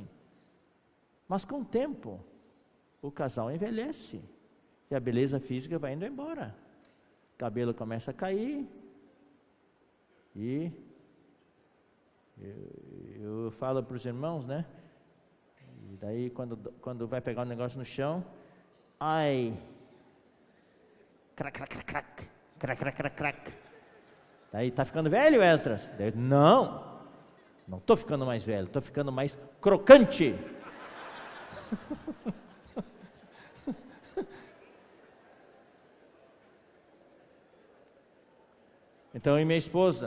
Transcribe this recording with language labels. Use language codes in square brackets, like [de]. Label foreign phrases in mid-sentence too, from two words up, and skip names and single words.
[pt] Mas com o tempo, o casal envelhece. E a beleza física vai indo embora. O cabelo começa a cair. E eu falo para os irmãos, né? E daí quando vai pegar um negócio no chão, ai, crac, crac, crac, crac, crac, crac, crac, crac. Daí, tá ficando velho, Esdras? Daí, não estou ficando mais velho, estou ficando mais crocante. Então, e minha esposa?